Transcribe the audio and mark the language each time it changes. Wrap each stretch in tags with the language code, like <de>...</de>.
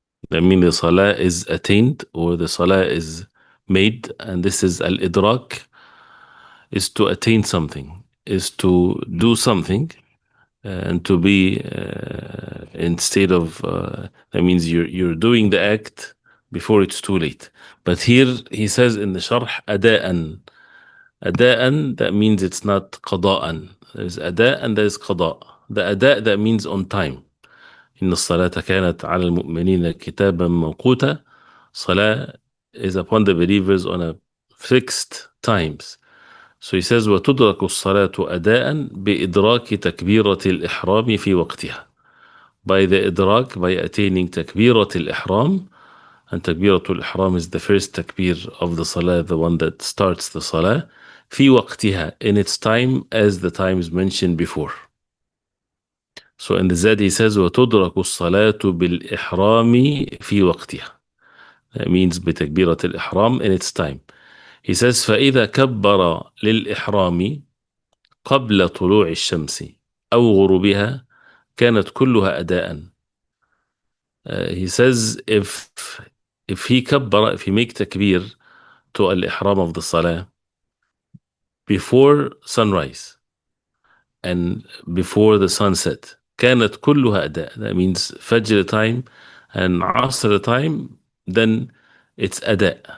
<en>That means the salah is attained or the salah is made, and this is al-idrak, is to attain something, is to do something, and to be in state of, that means you're doing the act before it's too late. But here he says in the sharh, ada'an. Ada'an, that means it's not qada'an. There's ada' and there's qada'. The ada' that means on time.</en> <ar>إن الصلاة كانت على المؤمنين كتابا موقوتا.</ar> <en>Salah is upon the believers on a fixed times. So he says</en> <ar>وتدرك الصلاة أداء بإدراك تكبيرة الإحرام في وقتها.</ar> <en>By the إدراك, by attaining تكبيرة الإحرام, and تكبيرة الإحرام is the first takbir of the Salah, the one that starts the Salah,</en> <ar>في وقتها,</ar> <en>in its time, as the times mentioned before. So in the Zad he says</en> <ar>وتدرك الصلاة بالإحرام في وقتها.</ar> <en>That means بتكبيرة الإحرام in its time. He says</en> <ar>فإذا كبر للإحرام قبل طلوع الشمس أو غروبها كانت كلها أداء.</ar> <en>He says if he كبر, if he make takbir to الإحرام of the Salah before sunrise and before the sunset,</en> <ar>كانت كلها أداء.</ar> <en>That means Fajr time and Asr time, then it's أداء.</en>